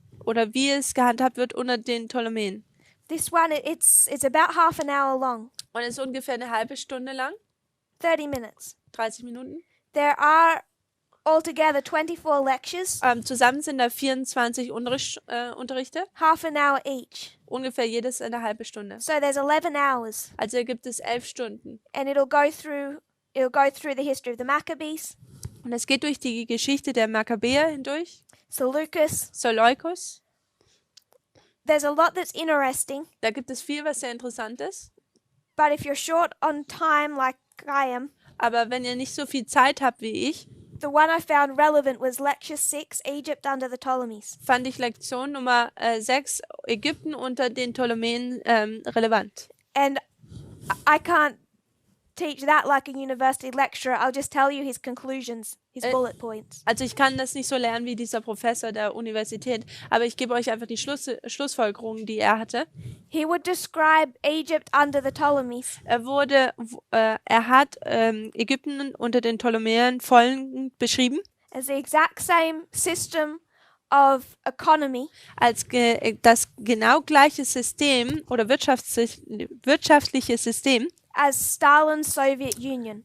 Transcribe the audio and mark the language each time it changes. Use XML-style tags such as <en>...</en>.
<de>oder wie es gehandhabt wird unter den Ptolemäen.</de> <en>This one, it's about half an hour long.</en> <de>Und es ist ungefähr eine halbe Stunde lang.</de> <en>30 minutes.</en> <de>30 Minuten.</de> <en>There are altogether 24 lectures,</en> <de>Zusammen sind da 24 Unterrichte,</de> <en>half an hour each.</en> <de>ungefähr jedes eine halbe Stunde.</de> <en>So there's 11 hours,</en> <de>Also gibt es 11 Stunden.</de> <en>and it'll go through the history of the Maccabees,</en> <de>Und es geht durch die Geschichte der Makkabäer hindurch,</de> <en>Seleucus.</en> <de>Seleukos.</de> <en>There's a lot that's interesting,</en> <de>Da gibt es viel, was sehr interessant ist.</de> <en>but if you're short on time like I am,</en> <de>Aber wenn ihr nicht so viel Zeit habt wie ich,</de> <en>the one I found relevant was Lecture 6, Egypt under the Ptolemies.</en> <de>fand ich Lektion Nummer 6, Ägypten unter den Ptolemäen, relevant.</de> <en>And I can't teach that like a university lecturer. I'll just tell you his conclusions, his bullet points.</en> <de>Also ich kann das nicht so lernen wie dieser Professor der Universität, aber ich gebe euch einfach die Schlussfolgerungen, die er hatte.</de> <en>He would describe Egypt under the Ptolemies</en> <de>Er hat Ägypten unter den Ptolemäern folgend beschrieben,</de> <en>as the exact same system of economy</en> <de>als das genau gleiche System oder wirtschaftliche System</de> <en>as Stalin's Soviet Union.</en>